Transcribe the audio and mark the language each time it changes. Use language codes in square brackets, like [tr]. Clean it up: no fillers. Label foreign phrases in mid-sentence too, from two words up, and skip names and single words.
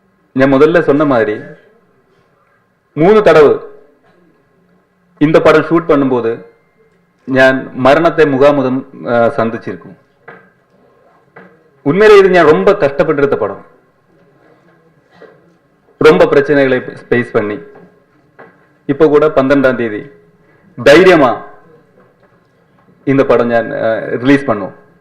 [ta] ഞാൻ முதல்ல சொன்ன மாதிரி 3 தடவை இந்த படம் ஷூட் பண்ணும்போது [ml] ഞാൻ മരണത്തെ മുഖാമുഖം സന്ധിച്ചിരിക്കും. [ta] உண்மையிலே இது ഞാൻ ரொம்ப கஷ்டப்பட்டிருந்த படம். ரொம்ப பிரச்சனைகளை ஸ்பேஸ் பண்ணி இப்போ கூட 12ஆம் தேதி தைரியமா இந்த படம் ഞാൻ ரிலீஸ் பண்ணுவோம்.